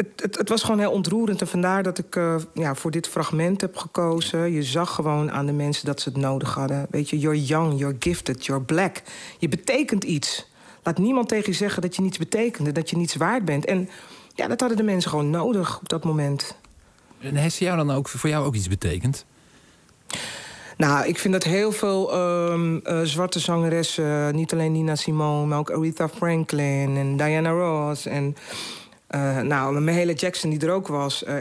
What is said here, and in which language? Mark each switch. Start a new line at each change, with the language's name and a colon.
Dutch: Het was gewoon heel ontroerend. En vandaar dat ik voor dit fragment heb gekozen. Je zag gewoon aan de mensen dat ze het nodig hadden. Weet je,
English: you're young, you're gifted, you're black.
Dutch: Je betekent iets. Laat niemand tegen je zeggen dat je niets betekende, dat je niets waard bent. En ja, dat hadden de mensen gewoon nodig op dat moment. En heeft ze jou dan ook voor jou ook iets betekend? Nou, ik vind dat heel veel zwarte zangeressen, niet alleen Nina Simone, maar ook Aretha Franklin en Diana Ross en Mahalia Jackson, die er ook was.